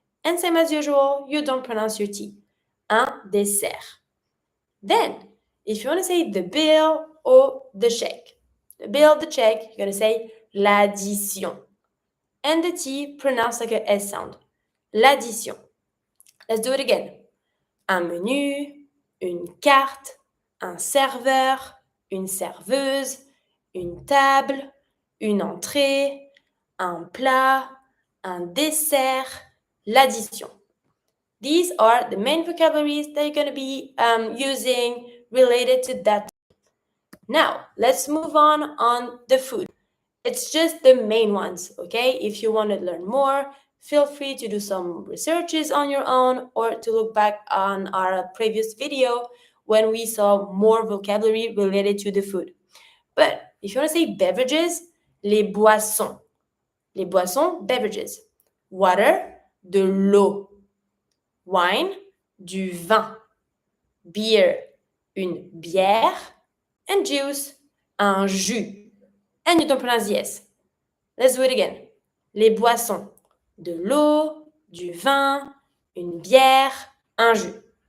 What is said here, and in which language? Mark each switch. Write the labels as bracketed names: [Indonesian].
[English] And same as usual, you don't pronounce your T. [French] Un dessert. [English] Then, if you want to say the bill or the check, the bill, the check, you're going to say [French] l'addition. [English] And the T pronounced like a S sound. [French] L'addition. [English] Let's do it again. [French] Un menu, une carte, un serveur, une serveuse, une table, une entrée, un plat, un dessert, l'addition. [English] These are the main vocabularies that you're going to be using related to that. Now, let's move on the food. It's just the main ones, okay? If you want to learn more, feel free to do some researches on your own or to look back on our previous video when we saw more vocabulary related to the food. But if you want to say beverages, [French] les boissons. Les boissons, [English] beverages. Water, [French] de l'eau. [English] Wine, [French] du vin. [English] Beer, [French] une bière. [English] And juice, [French] un jus. [English] And you don't pronounce the S. Let's do it again. [French] Les boissons, de l'eau, du vin, une bière, un jus.